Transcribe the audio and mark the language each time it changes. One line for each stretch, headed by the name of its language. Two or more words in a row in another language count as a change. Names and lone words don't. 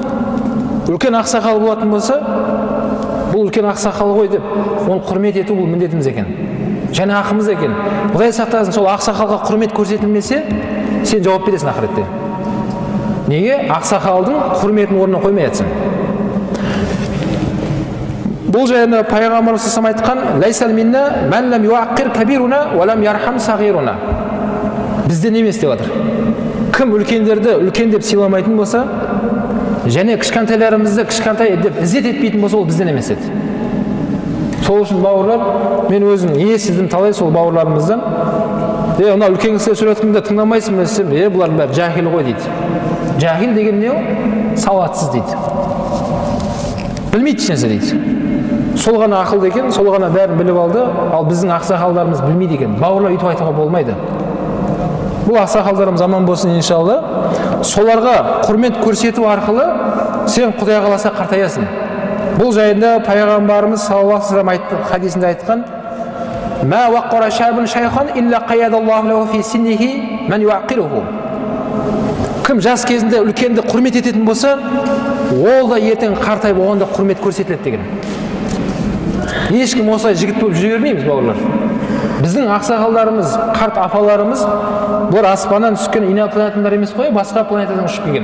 Kazakh: Үлкен ақсақал болатын болса, бұл үлкен ақсақал ғой деп, оны құрмет ету бұл міндетіміз екен. Және ақымыз екен. Құдай сақтасын, сол ақсақалға құрмет көрсетілмесе, сен жауап бересің ақыретте. Неге? Ақсақалдың құрметін орнына қоймай жатсың. Бұл жайында пайғамбарымыз айтқан,
Arabic: "ليس منا من لم يوقر كبيرنا ولم يرحم صغيرنا."
Kazakh: Бізден емес деп жатыр. Кім үлкендерді үлкен деп сыйламайтын болса, және кішкентайларымызды кішкентай деп ізет етпейтін болса, ол бізден емес еді. Сол үшін бауырлар, мен өзім сіздің талай сол бауырларымыздан, мына үлкен кісілер сөйлеткенде тыңдамайсың ба десем, бұлардың бәрі жахил ғой дейді. Жахил деген не ол? Сауатсыз дейді. Білмейді ешнәрсе дейді. Сол ғана ақылды екен, сол ғана бәрін біліп алды, ал біздің ақсақалдарымыз білмейді екен. Бауырлар өйтіп айтуға болмайды. Бұл ақсақалдарымыз аман болсын иншалла. Соларға құрмет көрсету арқылы сен Құдай қаласа қартаясың. Бұл жайында пайғамбарымыз
Arabic: صلى الله عليه وسلم
Kazakh: хадисінде айтқан:
Arabic: "ما وقر شاب شيخا إلا قيض الله له في سنه من يوقره."
Kazakh: Кім жас кезінде үлкенді құрмет ететін болса, ол да ертең қартайып оған да құрмет көрсетіледі деген. Ешкім осылай жігіт болып жүре бермейміз, бауырлар. Біздің ақсақалдарымыз, қарт апаларымыз, бұлар аспаннан түскен инопланетяндар емес қой, басқа планетадан ұшып келген.